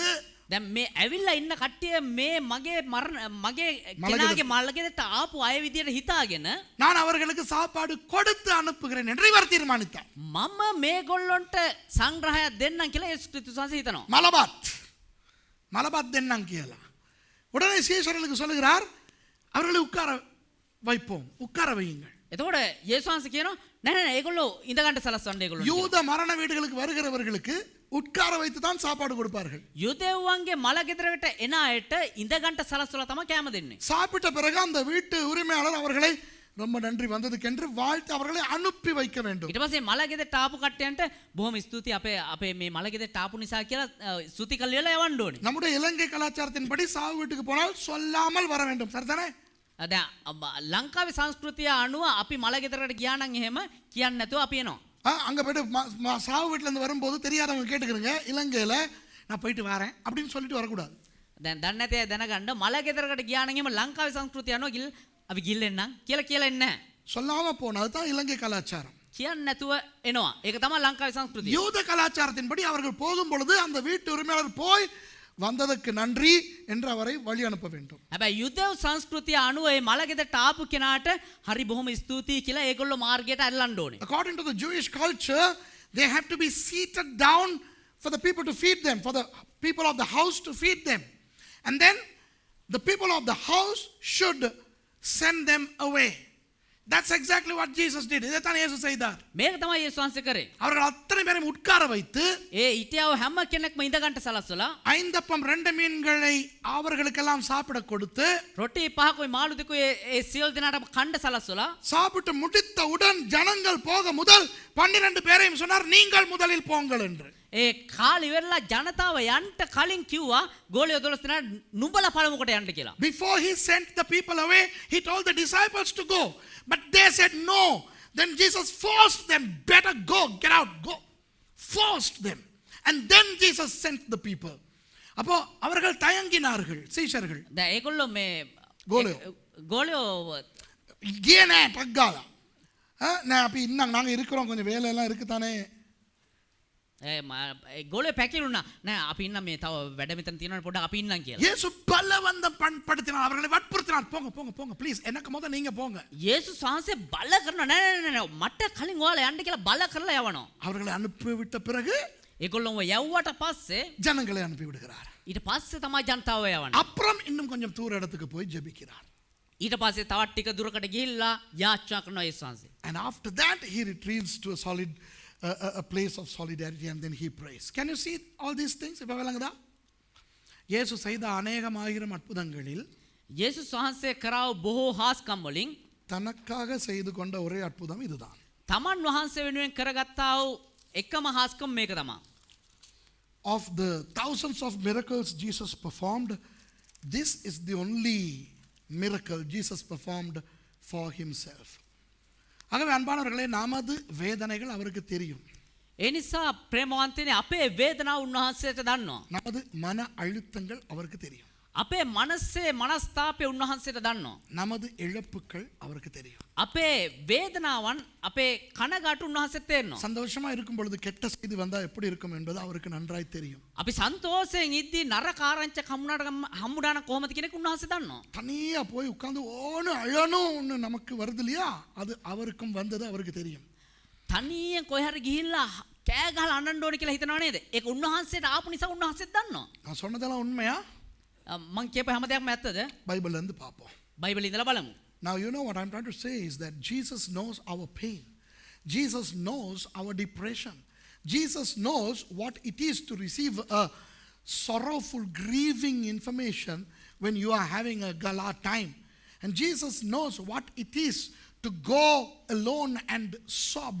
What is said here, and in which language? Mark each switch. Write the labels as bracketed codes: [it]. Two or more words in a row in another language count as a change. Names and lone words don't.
[si] දැන් මේ ඇවිල්ලා ඉන්න කට්ටිය මේ මගේ කෙනාගේ මල්ලගෙදට ආපු අය විදියට හිතාගෙන [ta] நான் அவர்களுக்கு சாப்பாடு கொடுத்து அனுப்புகிறேன் என்று இவர் தீர்மானித்தார். [si] මම මේගොල්ලොන්ට සංග්‍රහයක් දෙන්නම් කියලා යේසුස් ක්‍රිස්තුස් වහන්සේ හිතනවා. மலபாத் දෙන්නම් කියලා. [ta] உடனே சீஷர்களுக்கு சொல்லுகிறார், அவர்களை உட்கார வையுங்கள். [si] එතකොට යේසුස් වහන්සේ කියනවා නෑ ඒගොල්ලෝ ඉඳ ගන්න සලස්වන්න ඒගොල්ලෝ. [ta] யூத மரண வீடுகளுக்கு வருகிறவர்களுக்கு உட்கார வைத்து தான் சாப்பாடு கொடுப்பார்கள். [si] යුදෙව්වන්ගේ මල ගෙදරකට එන අයට ඉඳ ගන්න සලස්වලා තමයි කෑම දෙන්නේ. [ta] சாப்பிட்ட பிறகு அந்த வீட்டு உரிமையாளர் அவர்களை ரொம்ப நன்றி வந்ததுக்கென்று வாழ்த்து அவர்களை அனுப்பி வைக்க வேண்டும். [si] ඊට පස්සේ මල ගෙදරට ආපු කට්ටියන්ට බොහොම ස්තුතියි අපේ මේ මල ගෙදරට ආපු නිසා කියලා ස්තුති කළේලා යවන්න ඕනේ. [ta] நம்முடைய இலங்கை கலாச்சாரத்தின்படி சாவு வீட்டுக்கு போனால் சொல்லாமல் வர வேண்டும். சரிதானே? [si] දැන් ලංකාවේ සංස්කෘතිය අනුව අපි මල ගෙදරකට ගියා නම් එහෙම කියන්නේ නැතුව අපි එනවා. [ta] அங்கே போய்ட்டு சாவு வீட்டிலேருந்து வரும்போது தெரியாதவங்க கேட்டுக்கிறங்க, இலங்கையில் நான் போயிட்டு வரேன் அப்படின்னு சொல்லிட்டு வரக்கூடாது. [si] දැන් දන්නේ නැතේ දැනගන්න මල ගෙදරකට ගියා නම් එහෙම ලංකාවේ සංස්කෘතිය අනුව අපි ගිල්ලෙන්නම් කියලා එන්නේ නැහැ. [ta] சொல்லாமல் போனது தான் இலங்கை கலாச்சாரம். [si] කියන්නේ නැතුව එනවා. ඒක තමයි ලංකාවේ සංස්කෘතිය. [ta] யூத கலாச்சாரத்தின்படி அவர்கள் போகும் பொழுது அந்த வீட்டு உரிமையாளர் போய் வந்ததற்கு நன்றி என்று அவரை வழி அனுப்ப வேண்டும். [si] හැබැයි යුදෙව් සංස්කෘතිය අනුව මේ මල ගෙදරට ආපු කෙනාට හරි බොහොම ස්තුතියි කියලා ඒගොල්ලෝ මාර්ගයට අල්ලන්න ඕනේ. [en] According to the Jewish culture, they have to be seated down for the people to feed them, for the people of the house to feed them. And then the people of the house should send them away. That's exactly what Jesus did. [ta] இதைத்தான் இயேசு செய்தார். [si] මේක තමයි යේසුස් වහන්සේ කරේ. [ta] அவர்கள் அத்தனை பேரையும் உட்கார வைத்து [si] ඊටියව හැම කෙනෙක්ම ඉඳ ගන්න සලස්සලා [ta] 5 அப்பம் 2 மீன்களை அவர்களுக்கெல்லாம் சாப்பிட கொடுத்து [si] ரொட்டி පහකුයි මාළු දෙකුයි ඒ සියලු දෙනාටම කන්න සලස්සලා [ta] சாப்பிட்டு முடித்தவுடன் ஜனங்கள் போக முதல் 12 பேரையும் சொன்னார், நீங்கள் முதலில் போங்கள் என்று. [si] ඒ කාලි වෙරලා ජනතාව යන්න කලින් කිව්වා ගෝලියෝ 12 දෙනා නුඹලා පළමුවට යන්න කියලා. [en] Before he sent the people away, he told the disciples to go, but they said no. Then Jesus forced them, better go, get out, go. Forced them. And then Jesus sent the people. [ta] அப்போ அவர்கள் தயங்கினார்கள் சீஷர்கள். [si] දැන් ඒගොල්ලෝ මේ ගෝලියෝ ගියනේ පග්ගාලා. නෑ අපි ඉන්නම් [ta] நாங்க இருக்கிறோம், கொஞ்சம் வேலை எல்லாம் இருக்கு தானே. [si] ගෝලියෝ පැකිලුණා. නෑ අපි ඉන්න මේ තව වැඩ මෙතන තියෙනවා පොඩ්ඩක් අපි ඉන්නම් කියලා. [ta] இயேசு பலவந்தம் படுத்தினார், அவர்களை வற்புறுத்தினார், போங்க போங்க போங்க ப்ளீஸ், எனக்கு முதல்ல நீங்க போங்க. [si] යේසුස් වහන්සේ බල කරනවා නෑ මට කලින් ඔයාලා යන්න කියලා බල කරලා යවනවා. [ta] அவர்களை அனுப்பி விட்ட பிறகு [si] ඒගොල්ලෝ යවුවට පස්සේ [ta] ஜனங்களை அனுப்பி விடுகிறார். [si] ඊට පස්සේ තමයි ජනතාව යවන්නේ. [ta] அப்புறம் இன்னும் கொஞ்சம் தூர இடத்துக்கு போய் ஜெபிக்கிறார். [si] ඊට පස්සේ තවත් ටික දුරකට ගිහිල්ලා යාච්ඡා කරනවා යේසුස් වහන්සේ. [en] And after that he retreats to a place of solidarity and then he prays. Can you see all these things? [ta] இப்ப விளங்குதா? இயேசு செய்த அநேகமாயிரம் அற்புதங்களில் [si] යේසුස් වහන්සේ කරාව බොහෝ හාස්කම් වලින් [ta] தனக்காக செய்து கொண்ட ஒரே அற்புதம் இதுதான். [si] තමන් වහන්සේ වෙනුවෙන් කරගත්තා වූ එකම හාස්කම් මේක තමයි. [en] Of the thousands of miracles Jesus performed, this is the only miracle Jesus performed for himself. [ta] ஆகவே அன்பானவர்களே, நமது வேதனைகள் அவருக்கு தெரியும். [si] ඒ නිසා ප්‍රේමවන්තයනි අපේ වේදනාව උන්වහන්සේට දන්නවා. [ta] நமது மன அழுத்தங்கள் அவருக்கு தெரியும். [si] අපේ මනසේ මනස්තාපය උන්වහන්සේට දන්නවා. [ta] நமது இழப்புகள் அவருக்கு தெரியும். [si] අපේ වේදනාවන් අපේ කනගාටු උන්වහන්සේට තේරෙනවා. [ta] சந்தோஷமா இருக்கும் பொழுது கெட்ட செய்தி வந்தா எப்படி இருக்கும் என்பது அவருக்கு நன்றாய் தெரியும். [si] අපි සන්තෝෂයෙන් ඉද්දී නරක ආරංචියක් හම්බුනාන කොහොමද කියන එක උන්වහන්සේ දන්නවා. [ta] தனியா போய் உட்கார்ந்து ஓன்னு அழணும்னு நமக்கு வருது இல்லையா, அது அவருக்கும் வந்தது அவருக்கு தெரியும். [si] තනියෙන් කොහේ හරි ගිහිල්ලා කෑ ගහලා අඬන්න ඕනේ කියලා හිතනව නේද? ඒක උන්වහන්සේට ආපු නිසා උන්වහන්සේත් දන්නවා. [ta] நான் சொன்னதெல்லாம் உண்மையா? [si] මං කියපු හැම දෙයක්ම ඇත්තද? [ta] பைபிள்ல இருந்து பார்ப்போம். [si] බයිබලේ ඉඳලා බලමු. [en] Now, you know what I'm trying to say is that Jesus knows our pain. Jesus knows our depression. Jesus knows what it is to receive a sorrowful, grieving information when you are having a gala time. And Jesus knows what it is to go alone and sob.